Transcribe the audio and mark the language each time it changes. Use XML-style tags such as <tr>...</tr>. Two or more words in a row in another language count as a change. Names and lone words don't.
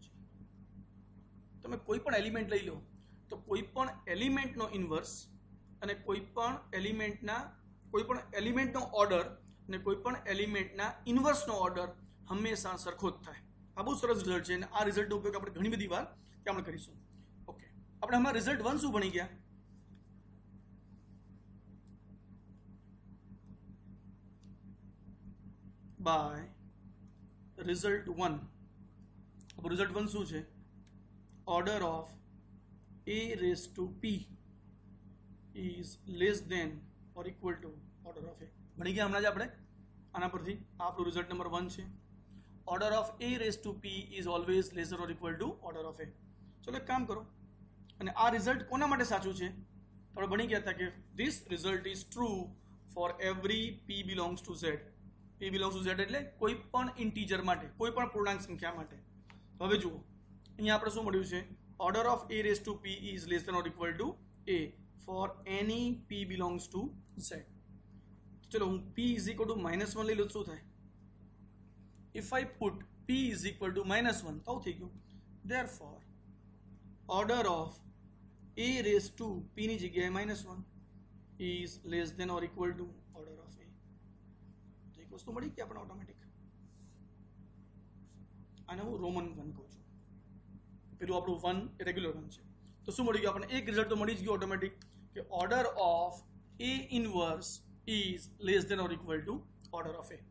<gu>તમે કોઈ પણ એલિમેન્ટ લઈ લો તો કોઈ પણ એલિમેન્ટનો ઇન્વર્સ અને કોઈ પણ એલિમેન્ટનો ઓર્ડર અને કોઈ પણ એલિમેન્ટના ઇન્વર્સનો ઓર્ડર હંમેશા સરખો જ થાય. આ બહુ સરસ રિઝલ્ટ છે અને આ રિઝલ્ટનો ઉપયોગ આપણે ઘણી બધી વાર આપણે કરીશું. ઓકે, આપણે હમણાં રિઝલ્ટ 1 શું ભણી ગયા?</gu> <en>by result 1.</en> <gu>अब result 1 શું છે?</gu> <en>order of a raised to p is less than or equal to order of a.</en> <gu>ભણી ગયા હમણાં જ આપણે આના પરથી. આપણું રિઝલ્ટ નંબર 1 છે.</gu> <en>order of a raised to p is always less than or equal to order of a.</en> <gu>ચલો એક કામ કરો અને આ રિઝલ્ટ કોના માટે સાચું છે? આપણે ભણી ગયા હતા કે</gu> <en>this result is true for every p belongs to z. p belongs to z</en> <gu>એટલે કોઈ પણ ઇન્ટીજર માટે, કોઈ પણ પૂર્ણાંક સંખ્યા માટે. હવે જુઓ અહીંયા આપણે શું મળ્યું છે?</gu> <en>order of a raised to p is less than or equal to a for any p belongs to z.</en> <gu>ચલો હું</gu> <en>p is equal to -1</en> <gu>લઈ લઉં, શું થાય?</gu> <en>if I put p is equal to -1</en> <gu>તો થઈ ગયું.</gu> <en>therefore order of a raised to p</en> <gu>ની જગ્યાએ</gu> <en>-1 is less than or equal to order of a.</en> <gu>તો એક વસ્તુ મળી કે આપણે ઓટોમેટિક. આને હું રોમન 1 કહું છું. પેલું આપણું 1 એ રેગ્યુલર 1 છે. તો શું મળી ગયું આપણને? એક રિઝલ્ટ તો મળી જ ગયું ઓટોમેટિક કે</gu> <en>order of a inverse is less than or equal to order of a.</en>